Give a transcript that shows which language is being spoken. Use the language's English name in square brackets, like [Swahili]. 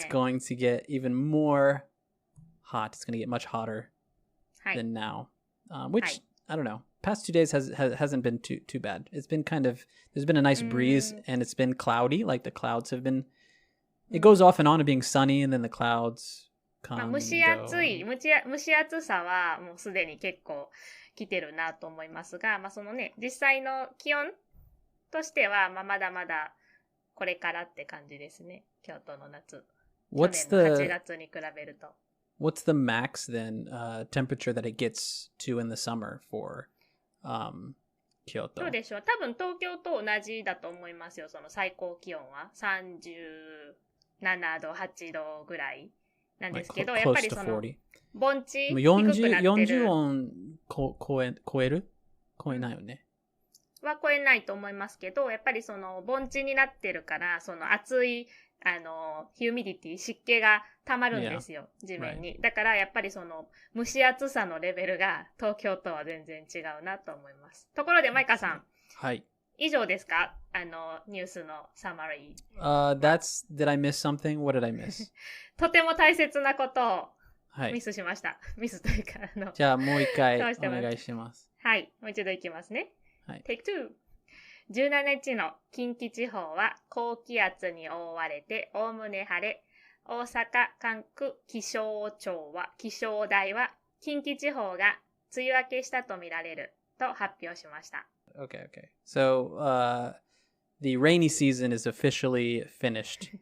[English] So it's going to get even more hot. It's going to get much hotter than now. Which, I don't know. Past 2 days hasn't been too bad. It's been there's been a nice breeze and it's been cloudy. Like the clouds have been, it goes off and on to being sunny and then the clouds come [Japanese] 蒸し暑さはもうすでに結構来てるなと思いますが、そのね、実際の気温としては、まだまだこれからって感じですね。京都の夏。去年の8月に比べると。 [English] What's the max then temperature that it gets to in the summer for京都？ [Japanese] どうでしょう。多分東京と同じだと思いますよ。その最高気温は37度、8度ぐらいなんですけど、やっぱりその盆地低くなってる。 40音超えないよね。は超えないと思いますけど、やっぱりその盆地になってるから、その暑いヒューミディティ、湿気が溜まるんですよ、地面に。だからやっぱりその蒸し暑さのレベルが東京とは全然違うなと思います。ところでマイカさん、はい。以上ですか？ニュースのサマリ [English] ー。 Did I miss something? What did I miss? [Japanese] とても大切なことをミスしました。ミスというかじゃあもう一回お願いします。はい、もう一度いきますね。はい、 [English] Take 2。 [Japanese] 17日の近畿地方は高気圧に覆われておおむね晴れ。大阪管区気象台は近畿地方が梅雨明けしたとみられると発表しました。 [English] Okay. So, the rainy season is officially finished.